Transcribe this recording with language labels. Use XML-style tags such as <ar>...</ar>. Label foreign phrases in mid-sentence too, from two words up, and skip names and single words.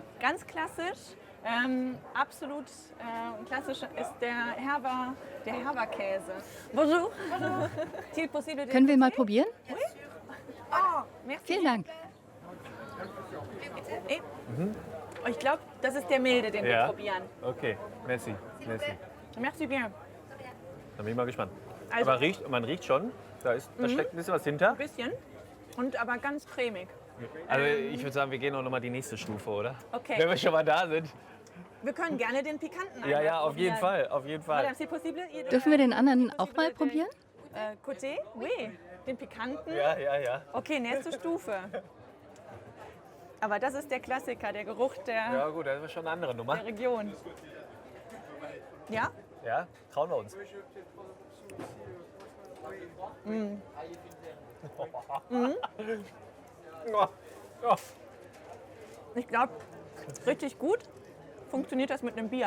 <de>Ganz klassisch, absolut klassisch ist der Herber-Käse.</de> <fr>Bonjour.</fr> <de>Können wir mal probieren?</de> <fr>Oh, merci.</fr> <de>Vielen Dank. Ich glaube, das ist der milde, den wir probieren.</de> <fr>Okay, merci. Merci bien.</fr> <de>Dann bin ich mal gespannt. Also, aber man riecht schon, da steckt ein bisschen was hinter. Ein bisschen, und aber ganz cremig. Also ich würde sagen, wir gehen auch noch mal die nächste Stufe, oder? Okay. Wenn wir schon mal da sind. Wir können gerne den pikanten Ja, auf jeden Fall, auf jeden Fall.</de> <fr>Madame, c'est possible?</fr> <de>Dürfen wir den anderen auch mal probieren?</de> <fr>Côté? Oui.</fr> <de>Den pikanten? Ja. Okay, nächste Stufe. Aber das ist der Klassiker, der Geruch der, ja gut, das ist schon eine andere Nummer. der Region. Ja? Ja, trauen wir uns. Ich glaube, richtig gut funktioniert das mit einem Bier.</de>